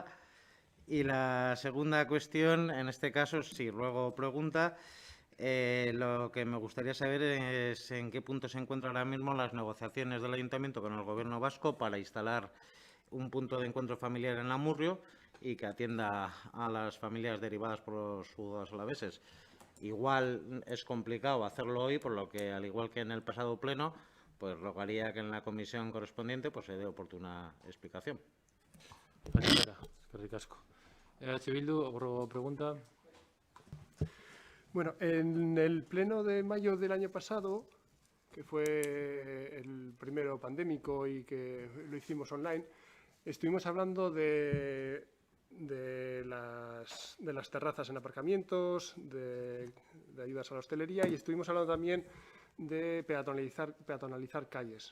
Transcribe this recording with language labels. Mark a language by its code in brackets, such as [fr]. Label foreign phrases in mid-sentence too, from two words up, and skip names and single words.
[es] Y la segunda cuestión, en este caso, si luego pregunta, lo que me gustaría saber es en qué punto se encuentran ahora mismo las negociaciones del Ayuntamiento con el Gobierno vasco para instalar un punto de encuentro familiar en Amurrio y que atienda a las familias derivadas por los juzgados alaveses. Igual es complicado hacerlo hoy, por lo que, al igual que en el pasado pleno, pues rogaría que en la comisión correspondiente pues se dé oportuna explicación. [eu] Eskerrik asko. Bildu, [es] ¿otra pregunta? Bueno, en el pleno de mayo del año pasado, que fue el primero pandémico y que lo hicimos online, estuvimos hablando de las terrazas en aparcamientos, de ayudas a la hostelería y estuvimos hablando también de peatonalizar calles.